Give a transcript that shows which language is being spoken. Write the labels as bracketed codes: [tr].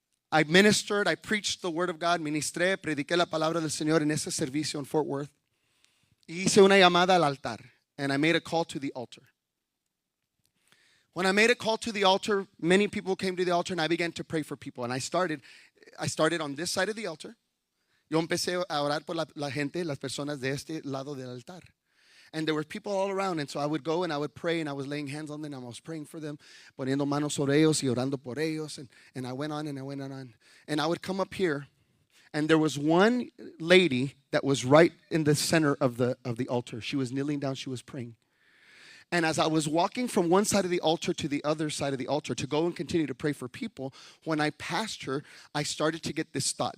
[en] I ministered, I preached the word of God, [es] ministré, prediqué la palabra del Señor en ese servicio [en] in Fort Worth. [es] Hice una llamada al altar, [en] and I made a call to the altar. When I made a call to the altar, many people came to the altar, and I began to pray for people. And I started on this side of the altar. [es] Yo empecé a orar por la gente, las personas de este lado del altar. [en] And there were people all around, and so I would go and I would pray, and I was laying hands on them, and I was praying for them, [es] poniendo manos sobre ellos y orando por ellos, [en] and I went on and I went on. And I would come up here, and there was one lady that was right in the center of the altar. She was kneeling down, she was praying. And as I was walking from one side of the altar to the other side of the altar to go and continue to pray for people, when I passed her, I started to get this thought.